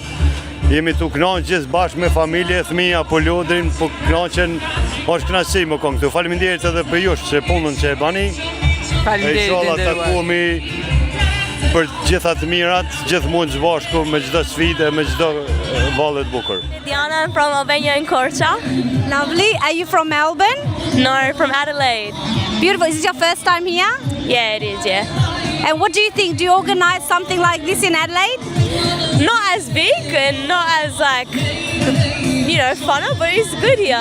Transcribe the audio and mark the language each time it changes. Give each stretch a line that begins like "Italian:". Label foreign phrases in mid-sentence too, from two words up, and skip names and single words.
Albanian: Jemi tu kënaqë gjithë bashkë me familje, thmija, po lodrin, po kënaqën, është kënaqësi më kënë këtu. Faleminderit edhe për jush, se punën që e bani. E shola takuemi për gjitha të mirat, gjithë mund që bashku me gjitha sfide, me gjitha valet bukur.
English: Diana, I'm from Albania in Korça. Lovely. Are you from Melbourne? No, from Adelaide. Beautiful. Is this your first time here? Yeah, it is, yeah. And what do you think? Do you organize something like this in Adelaide? Not as big and not as like, fun, but it's good here.